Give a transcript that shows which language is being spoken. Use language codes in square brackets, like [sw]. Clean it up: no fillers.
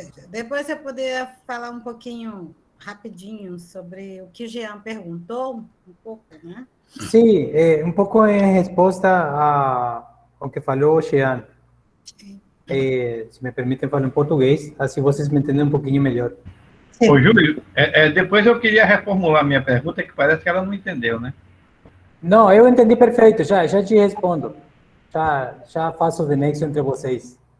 [pt] Depois você poderia falar um pouquinho, rapidinho, sobre o que o Jean perguntou, um pouco, né? [es] Sí, un poco en respuesta a lo que falou Jean. [pt] Se me permitem falar em português, assim vocês me entendem um pouquinho melhor. Sim. Ô, Júlio, depois eu queria reformular minha pergunta, que parece que ela não entendeu, né? Não, eu entendi perfeito, já te respondo. Já faço o nexo entre vocês.